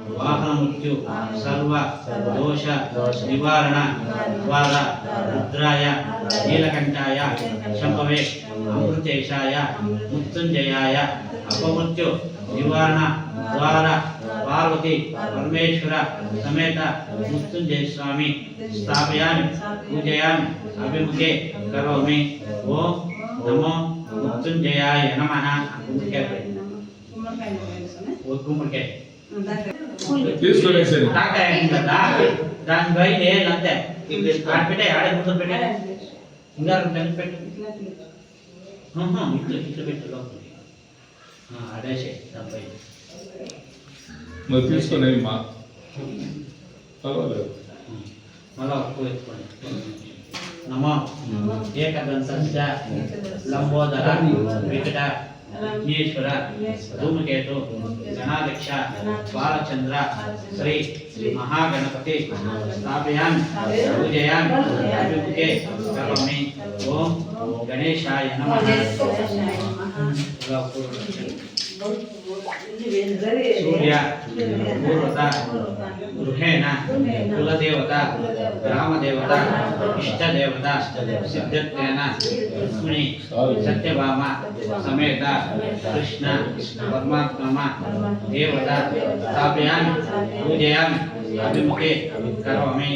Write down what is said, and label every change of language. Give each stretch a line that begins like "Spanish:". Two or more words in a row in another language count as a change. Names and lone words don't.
Sanskrit: वाहन मृत्यु सर्व दोष निवारण द्वारा रुद्राय नीलकंठाय शंभवे अमृतेशाय मृत्युंजयाय अपमृत्यु निवारण द्वारा पार्वती परमेश्वर समेत मृत्युंजय स्वामी स्थापयामि पूजयामि अभिमुखे करोमि। ओम नमो मृत्युंजयाय नमः।
Telugu: దాని బయట అంతే పెట్టే ఆడే ముందు పెట్టే ఇంకా పెట్టు ఇట్లా ఇట్లా పెట్టు లోపల ఆడేసే దానిపై తీసుకొని మళ్ళా ఎక్కువ ఎత్తుకోండి।
Sanskrit: నమో ఏకదంత లంబోదర వికట విఘ్నేశ్వర धूमकेतु गणाध्यक्ष बालचंद्र श्री महागणपति स्थापयामि पूजयामि अभिमुखे करोमि। ओम गणेशाय नमः। सूर्य पूर्वता गृहेण कुलदेवता ग्रामदेवता इष्टदेवता सिद्धत्वेन रुक्मिणी सत्यभामा समेत कृष्ण परमात्मा देवता स्थापयामि पूजयामि अभिमुखे करोमि।